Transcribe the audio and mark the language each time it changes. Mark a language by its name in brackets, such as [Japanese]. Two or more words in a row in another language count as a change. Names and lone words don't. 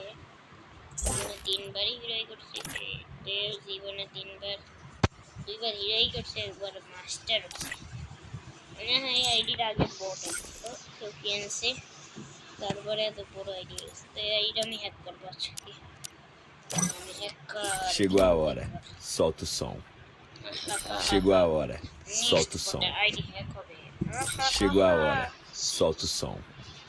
[Bangla] জীবনে 3বারই হিরোই করছে, জীবনে 3বার, 2বার হিরোই করছে, একবার মাস্টার হচ্ছে। মনে হয় এই আইডিটা আগে বট তো কেউ কিনছে, তারপরে এত বড় আইডি হয়েছে। তো এই আইডিটা আমি হ্যাক করবো আজকে। আমি হ্যাকার। [Portuguese] Chegou a hora, solta o som. Chegou a hora, solta o som. [Bangla] আইডি হ্যাক হবে। [Portuguese] Chegou a hora, solta o som.